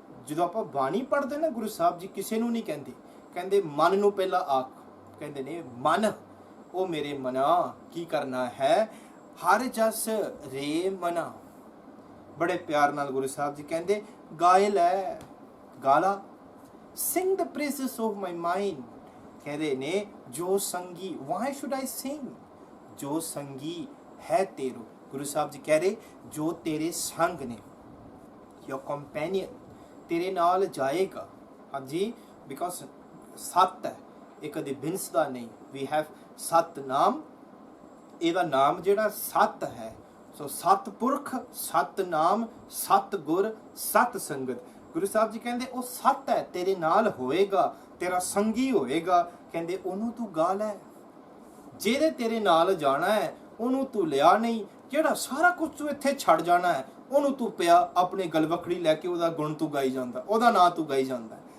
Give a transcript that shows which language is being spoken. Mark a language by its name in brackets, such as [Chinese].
[Punjabi] ਜਦੋਂ ਆਪਾਂ ਬਾਣੀ ਪੜ੍ਹਦੇ ਨਾ, ਗੁਰੂ ਸਾਹਿਬ ਜੀ ਕਿਸੇ ਨੂੰ ਨਹੀਂ ਕਹਿੰਦੇ, ਕਹਿੰਦੇ ਮਨ ਨੂੰ ਪਹਿਲਾਂ ਆਖ, ਕਹਿੰਦੇ ਨੇ ਮਨ, ਉਹ ਮੇਰੇ ਮਨਾ ਕੀ ਕਰਨਾ ਹੈ, ਹਰ ਜਸ ਰੇ ਮਨਾ। ਬੜੇ ਪਿਆਰ ਨਾਲ ਗੁਰੂ ਸਾਹਿਬ ਜੀ ਕਹਿੰਦੇ ਗਾਏ ਲੈ, ਗਾਲਾ, [English] sing the praises of my mind। [Punjabi] कह रहे ने जो संगी, [English] why should I sing, [Punjabi] जो संगी है तेरो। गुरु साहब जी कह रहे जो तेरे संग ने, [English] your companion, [Punjabi] तेरे नाल जाएगा। हाँ जी, because सत है, ये कदे बिनसदा नहीं। [English] we have [Punjabi] सत नाम, ਇਹਦਾ ਨਾਮ ਜਿਹੜਾ ਸਤ ਹੈ। ਸੋ ਸਤ ਪੁਰਖ, ਸਤ ਨਾਮ, ਸਤ ਗੁਰ, ਸਤ ਸੰਗਤ। ਗੁਰੂ ਸਾਹਿਬ ਜੀ ਕਹਿੰਦੇ ਉਹ ਸਤ ਹੈ, ਤੇਰੇ ਨਾਲ ਹੋਏਗਾ, ਤੇਰਾ ਸੰਗੀ ਹੋਏਗਾ। ਕਹਿੰਦੇ ਉਹਨੂੰ ਤੂੰ ਗਾ ਲੈ, ਜਿਹਦੇ ਤੇਰੇ ਨਾਲ ਜਾਣਾ ਹੈ ਉਹਨੂੰ ਤੂੰ ਲਿਆ ਨਹੀਂ, ਜਿਹੜਾ ਸਾਰਾ ਕੁਝ ਤੂੰ ਇੱਥੇ ਛੱਡ ਜਾਣਾ ਹੈ ਉਹਨੂੰ ਤੂੰ ਪਿਆ ਆਪਣੇ ਗਲਵਕੜੀ ਲੈ ਕੇ ਉਹਦਾ ਗੁਣ ਤੂੰ ਗਾਈ ਜਾਂਦਾ, ਉਹਦਾ ਨਾਂ ਤੂੰ ਗਾਈ ਜਾਂਦਾ।